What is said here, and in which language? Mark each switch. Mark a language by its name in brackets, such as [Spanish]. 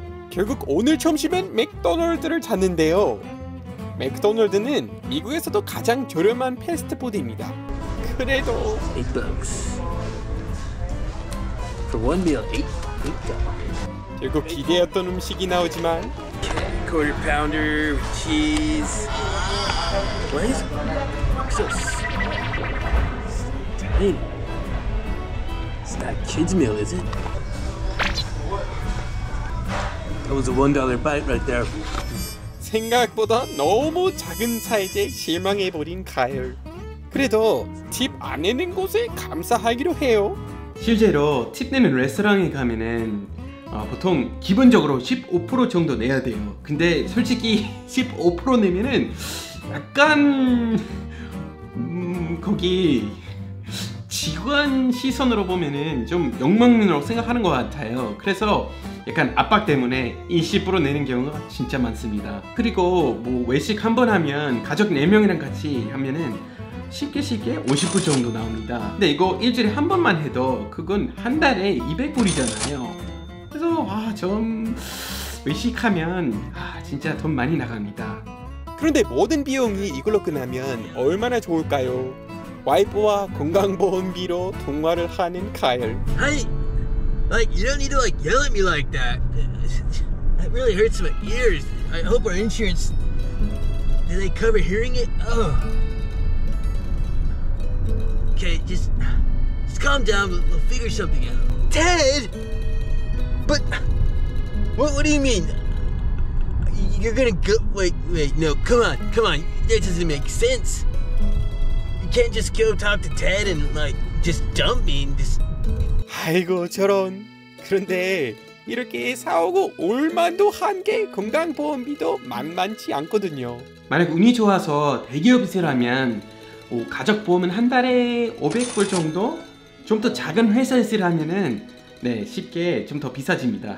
[Korean] 결국 오늘 점심엔 맥도날드를 찾는데요. 맥도날드는 미국에서도 가장 저렴한 패스트푸드입니다. 그래도 [English] $8. For one meal, $8. [Korean] 결국 기대했던 음식이 나오지만 [English] Quarter pounder with cheese. What is it? So tiny. It's not a kid's meal, is it? That was a $1 bite right there. [Korean] 생각보다 너무 작은 사이즈에 실망해버린 카일. 그래도 팁 안 내는 곳에 감사하기로 해요. 실제로 팁 내는 레스토랑에 가면은 보통 기본적으로 15% 정도 내야 돼요. 근데 솔직히 15% 내면은 약간 거기 직원 시선으로 보면은 좀 욕먹는다고 생각하는 것 같아요. 그래서 약간 압박 때문에 20% 내는 경우가 진짜 많습니다. 그리고 외식 한번 하면 가족 4명이랑 같이 하면은 쉽게 50불 정도 나옵니다. 근데 이거 일주일에 한 번만 해도 그건 한 달에 200불이잖아요. 그래서 좀 의식하면 진짜 돈 많이 나갑니다. 그런데 모든 비용이 이걸로 끝나면 얼마나 좋을까요? 와이프와 건강보험비로 통화를 하는 카일. [English] Honey, like you don't need to like yell at me like that. That really hurts my ears. I hope our insurance, do they cover hearing it? Oh. Okay, just calm down. We'll figure something out. Ted, but what do you mean? You're gonna go? Wait, no, come on. That doesn't make sense. You can't just go talk to Ted and like just dump me and just. [Korean] 아이고 저런. 그런데 이렇게 사오고 올만도 한 게 건강보험비도 만만치 않거든요. 만약 운이 좋아서 대기업이라면 가족보험은 한 달에 500불 정도? 좀 더 작은 회사에서 일하면은 쉽게 좀 더 비싸집니다.